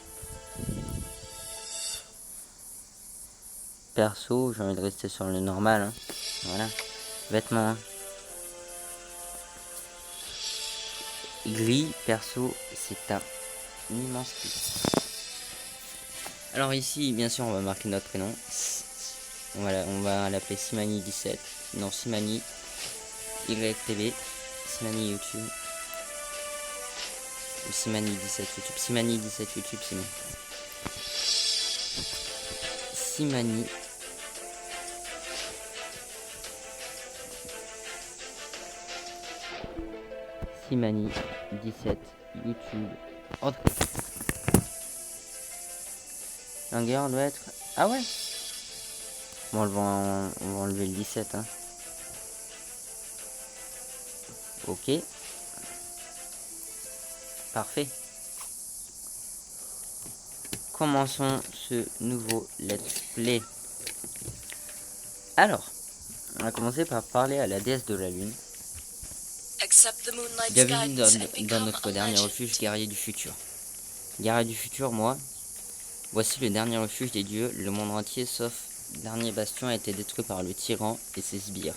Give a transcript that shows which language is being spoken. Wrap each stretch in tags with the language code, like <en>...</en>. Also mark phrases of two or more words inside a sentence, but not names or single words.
<fr>Perso, j'ai envie de rester sur le normal. Hein. Voilà. Vêtements. Hein. Gris, perso, c'est un immense kiff. Alors ici, bien sûr, on va marquer notre prénom. Voilà, on va l'appeler Simani17. Non, Simani YTV. Simani YouTube. Ou Simani17 YouTube. Simani17 YouTube, c'est bon. Simani. Simani17 YouTube. Entrée. Longueur doit être... Ah ouais. Bon, on va enlever le 17. Hein. Ok. Parfait. Commençons ce nouveau</fr> <en>let's play.</en> <fr>Alors, on va commencer par parler à la déesse de la lune. Bienvenue dans notre dernier refuge, guerrier du futur. Guerrier du futur, moi. Voici le dernier refuge des dieux. Le monde entier, sauf le dernier bastion, a été détruit par le tyran et ses sbires.</fr>